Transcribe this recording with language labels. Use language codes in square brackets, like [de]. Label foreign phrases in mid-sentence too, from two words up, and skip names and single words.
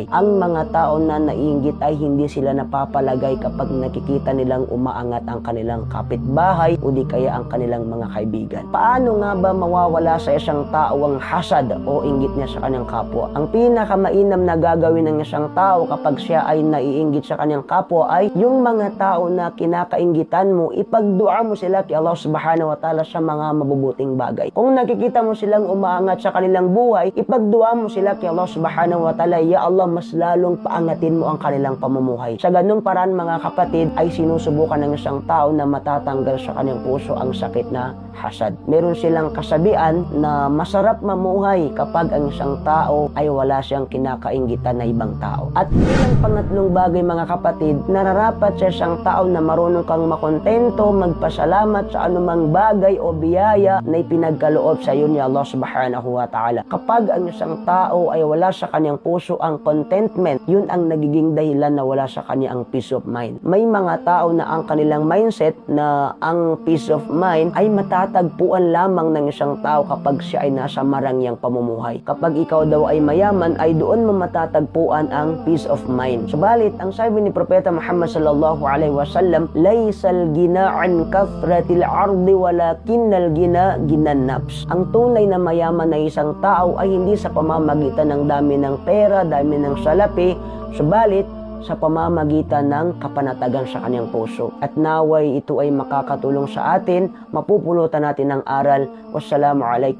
[tl] Ang mga tao na naiinggit ay hindi sila napapalagay kapag nakikita nilang umaangat ang kanilang kapitbahay o di kaya ang kanilang mga kaibigan. Paano nga ba mawawala sa isang tao ang hasad o inggit niya sa kanyang kapwa? Ang pinakamainam na gagawin ng isang tao kapag siya ay naiinggit sa kanyang kapwa ay yung mga tao na kinakainggitan mo, ipagdua mo sila kay Allah [ar] سبحانه وتعالى [tl] sa mga mabubuting bagay. Kung nakikita mo silang umaangat sa kanilang buhay, ipagdua mo sila kay Allah [ar] سبحانه وتعالى, [tl] ya Allah, mas lalong paangatin mo ang kanilang pamumuhay. Sa ganung paraan mga kapatid ay sinusubukan ng isang tao na matatanggal sa kanyang puso ang sakit na hasad. Meron silang kasabihan na masarap mamuhay kapag ang isang tao ay wala siyang kinakainggitan na ibang tao. At bilang pangatlong bagay mga kapatid, nararapat sa isang tao na marunong kang makontento, magpasalamat sa anumang bagay o biyaya na ipinagkaloob sa iyo ni Allah [ar] سبحانه وتعالى. [tl] Kapag ang isang tao ay wala sa kanyang puso ang contentment, yun ang nagiging dahilan na wala sa kanya ang [en] peace of mind. [tl] May mga tao na ang kanilang mindset na ang [en] peace of mind [tl] ay matatagpuan lamang ng isang tao kapag siya ay nasa marangyang pamumuhay. Kapag ikaw daw ay mayaman, ay doon mo matatagpuan ang [en] peace of mind. [tl] Subalit, ang sabi ni Propeta Muhammad [ar] صلى الله عليه وسلم ليس الغنى عن كثرة العرض ولكن الغنى غنى النفس. [tl] Ang tunay na mayaman na isang tao ay hindi sa pamamagitan ng dami ng pera, dami ng salapi, subalit sa pamamagitan ng kapanatagan sa kanyang puso. At naway ito ay makakatulong sa atin, mapupulutan natin ng aral.